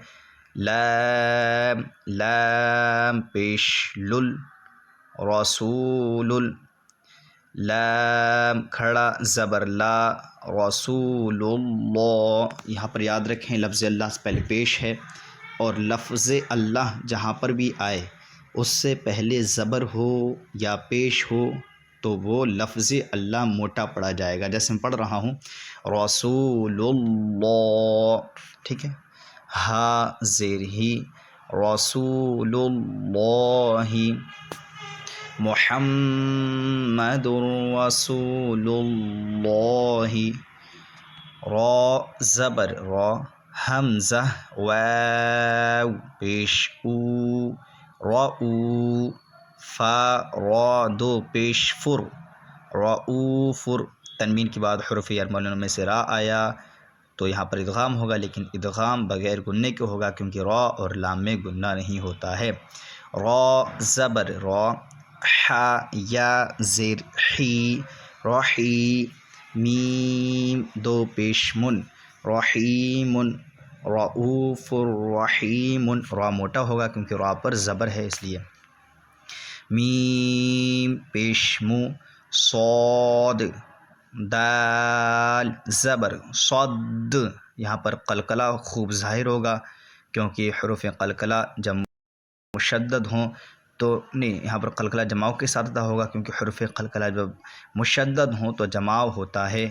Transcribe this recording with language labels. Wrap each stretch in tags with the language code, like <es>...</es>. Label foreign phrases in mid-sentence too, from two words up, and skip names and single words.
<ur>لام لام پیش لل، رسول، لام کھڑا زبر لا، رسول اللہ، یہاں پر یاد رکھیں لفظ اللہ سے پہلے پیش ہے، اور لفظ اللہ جہاں پر بھی آئے اس سے پہلے زبر ہو یا پیش ہو تو وہ لفظ اللہ موٹا پڑا جائے گا، جیسے میں پڑھ رہا ہوں رسول اللہ، ٹھیک ہے۔ ہا زیر ہی، رسول اللہ، محمد رسول اللہ، را زبر را، حمزہ واو پیش او رؤو، فا را دو پیش فر رؤوفر، تنوین کے بعد حروف یرملون میں سے را آیا تو یہاں پر ادغام ہوگا، لیکن ادغام بغیر گننے کے ہوگا کیونکہ را اور لام میں گنہ نہیں ہوتا ہے۔ را زبر را، ح یا زیر حی رحی، میم دو پیش من رحیم، رؤوف الرحیم، را موٹا ہوگا کیونکہ را پر زبر ہے اس لیے۔ میم پیش مو، صاد دال زبر صد، یہاں پر قلقلہ خوب ظاہر ہوگا کیونکہ حروف قلقلہ جب مشدد ہوں تو نہیں، یہاں پر قلقلہ جماؤ کے ساتھ ادا ہوگا کیونکہ حروف قلقلہ جب مشدد ہوں تو جماؤ ہوتا ہے۔</ur>